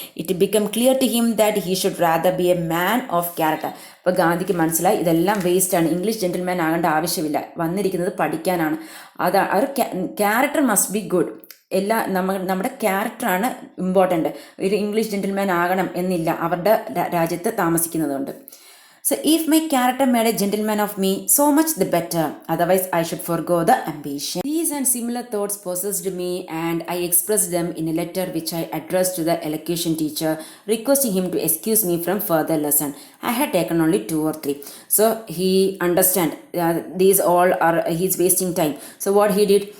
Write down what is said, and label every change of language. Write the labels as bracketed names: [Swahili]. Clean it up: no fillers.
[English] It became clear to him that he should rather be a man of character. [Malayalam] അപ്പോൾ ഗാന്ധിക്ക് മനസ്സിലായി ഇതെല്ലാം വേസ്റ്റാണ്, English gentleman ആകേണ്ട ആവശ്യമില്ല, വന്നിരിക്കുന്നത് പഠിക്കാനാണ്. ഒരു [English] Character must be good. [Malayalam] നമ്മുടെ ക്യാരക്ടറാണ് ഇമ്പോർട്ടൻ്റ്. ഒരു ഇംഗ്ലീഷ് ജെന്റിൽമാൻ ആകണം എന്നില്ല അവരുടെ രാജ്യത്ത് താമസിക്കുന്നതുകൊണ്ട്. [English] So if my character made a gentleman of me, so much the better. Otherwise, I should forgo the ambition. These and similar thoughts possessed me, and I expressed them in a letter which I addressed to the elocution teacher, requesting him to excuse me from further lesson. I had taken only 2 or 3. So he understand these all are he's wasting time. So what he did?